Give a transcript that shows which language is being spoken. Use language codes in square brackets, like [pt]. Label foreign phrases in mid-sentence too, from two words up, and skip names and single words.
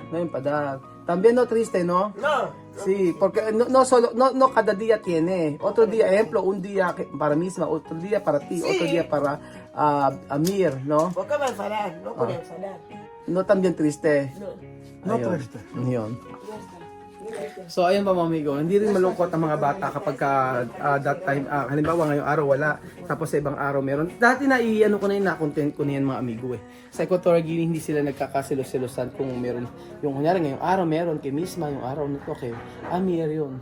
[es] No empadar. También no triste, ¿no? No. Sí, porque no cada día tiene. Otro día, ejemplo, un día para misma, otro día para ti, Sí. otro día para Amir, ¿no? ¿Por qué va a enfadar? No puede enfadar. No también triste. No. [tl] Ayun. Yun. So ayun mga amigo, hindi rin malungkot ang mga bata kapag [en] that time, [tl] halimbawa ngayong araw wala, tapos sa ibang araw meron. Dati na ko na yun, na-content ko na yan mga amigo eh. Sa Equatorial Guinea hindi sila nagkakasilos-silosan kung meron, yung kunyari ngayong araw meron kay Misma, yung araw nito kay Amir yun.